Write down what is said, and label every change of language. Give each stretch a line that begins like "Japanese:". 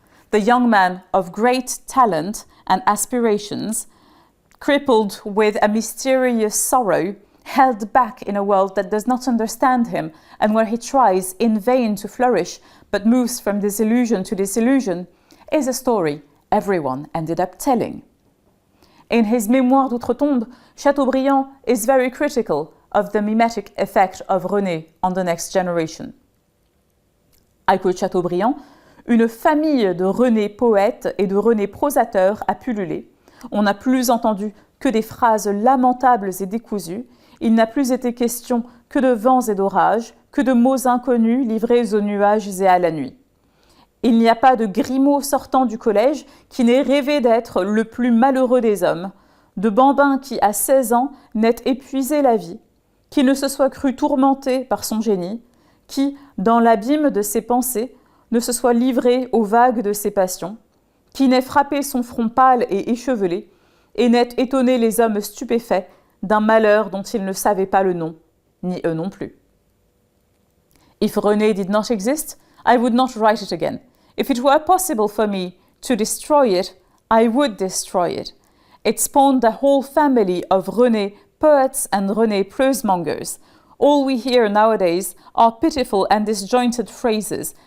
English: The young man of great talent and aspirations, crippled with a mysterious sorrow, held back in a world that does not understand him, and where he tries in vain to flourish but moves from disillusion to disillusion, is a story everyone ended up telling. In his Mémoires d'outre-tombe, Chateaubriand is very critical of the mimetic effect of René on the next generation. I quote Chateaubriand,
French: « Une famille de René poètes et de René prosateurs a pullulé. On n'a plus entendu que des phrases lamentables et décousues. Il n'a plus été question que de vents et d'orages, que de mots inconnus livrés aux nuages et à la nuit. Il n'y a pas de Grimaud sortant du collège qui n'ait rêvé d'être le plus malheureux des hommes, de bambin qui, à 16 ans, n'ait épuisé la vie, qui ne se soit cru tourmenté par son génie, qui, dans l'abîme de ses pensées, ne se soit livré aux vagues de ses passions, qui n'ait frappé son front pâle et échevelé, et n'ait étonné les hommes stupéfaits d'un malheur dont ils ne savaient pas le nom, ni eux non plus.
English: If René did not exist, I would not write it again. If it were possible for me to destroy it, I would destroy it. It spawned a whole family of René poets and René prose-mongers. All we hear nowadays are pitiful and disjointed phrases.